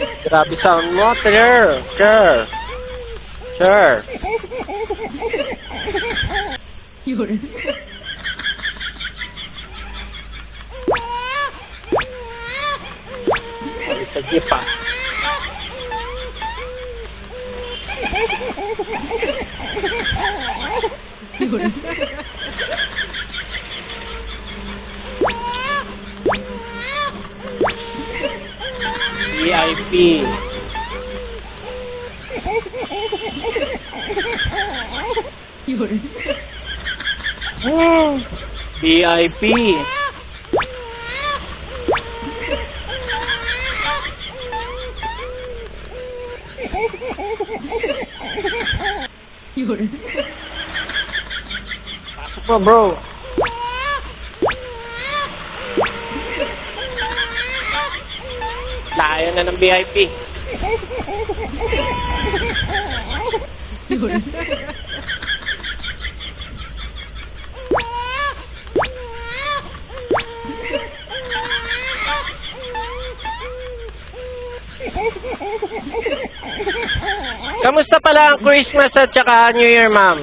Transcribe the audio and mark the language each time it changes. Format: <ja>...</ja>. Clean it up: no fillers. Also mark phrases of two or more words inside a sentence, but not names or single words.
<tl>Grabe sound mo, sir. Sir. Sir.</tl> <zh>有人，</zh> <tl>Sabi sa jeep ah.</tl> <zh>有人，</zh> <tl>VIP.</tl> <zh>有人，</zh> <tl>VIP.</tl> <zh>有人，</zh> <tl>Pasok mo, bro. Layo na ng VIP.</tl> <zh>有人，</zh> <tl>Kamusta pala ang Christmas at saka New Year, ma'am?</tl>